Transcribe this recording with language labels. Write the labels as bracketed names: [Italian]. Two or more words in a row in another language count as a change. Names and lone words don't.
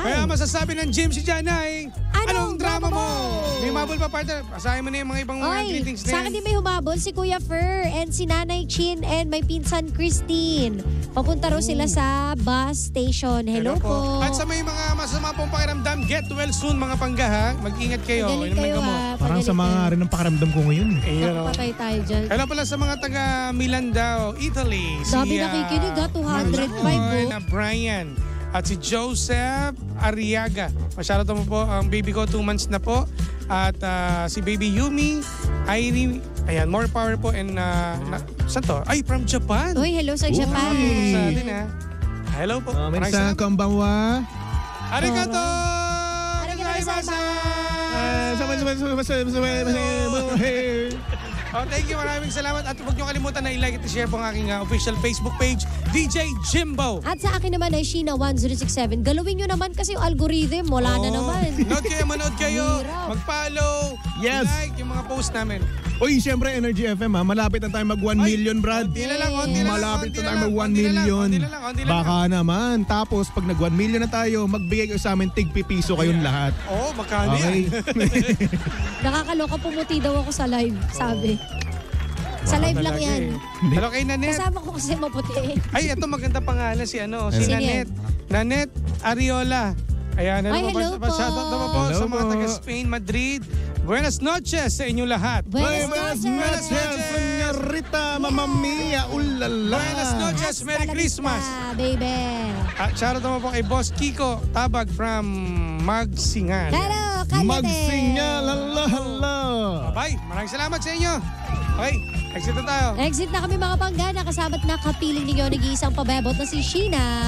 [Filipino] Kaya masasabi ng Jim si Janay, Anong drama mo? May mabul pa, partner. Asahin mo na yung mga ibang mga Oy, greetings na sa akin din may humabol si Kuya Fer and si Nanay Chin and may pinsan Christine. Papunta raw sila sa bus station. Hello po. At sa may mga masama pong pakiramdam, [English] get well soon [Filipino] mga pangga ha. Mag-ingat kayo. Pagaling Inom ng kayo gamot. ha. Parang sa mga rin ang pakaramdam ko ngayon. Ayun, oh. Nakapatay tayo dyan. Hello pala sa mga taga Milandao, Italy. Dami nakikinig ha, 205 na Brian. At si Joseph Ariaga. Masyado mo po ang baby ko, 2 months na po. At si baby Yumi, Airi, ayan, [English] more power [Filipino] po. And saan to? Ay, [English] from Japan. [Filipino] Uy, hello sa Japan. Sa atin ha. Hello po. Maraming Minsan, salamat. [Japanese] kambawa. Arigato! Arigato [English] Oh, thank you. [Filipino] Maraming salamat. At huwag niyo kalimutan na i-like at i-share po ang aking [English] official Facebook page, [Filipino] DJ Jimbo. At sa akin naman ay Sheena1067. Galawin nyo naman kasi yung algorithm. Wala na naman. Manood kayo. Hirap. Mag-follow. Yes. Like yung mga post namin. Uy, siyempre, Energy FM ha. Malapit na tayo mag 1 million, Brad. Konti na lang, konti na lang. Malapit konti na tayo lang, mag 1 konti na lang, million. konti na lang, konti na lang. Baka naman. Tapos, pag nag 1 million na tayo, magbigay kayo sa amin tig-pipiso kayong lahat. Oo, magkano Okay? yan? Nakakaloka, pumuti daw ako sa live, sabi. Sa live lang Talaga yan. eh. Hello kay Nanette. Kasama ko kasi maputi. Ay, ito maganda pangalan si si Sino Nanette. Nanette Ariola. Ayan, Ay, hello po. Shoutout naman po Hello sa mga po. taga Spain, Madrid. [Spanish] Buenas noches [Filipino] sa inyong lahat. [Spanish] Buenas noches. Señorita, Mamma Mia, ulala. Buenas noches, Merry Hasta la [English] Christmas. [Spanish] vista, [English] baby. [Filipino] Shoutout naman po kay Boss Kiko Tabag from Magsingan. Hello, Kanyate. Magsinyal, hala. Bye, maraming salamat sa inyo. Okay, exit na tayo. Exit na kami mga panggana. Kasaba't nakapiling ninyo nag-iisang pabebot na si Sheena.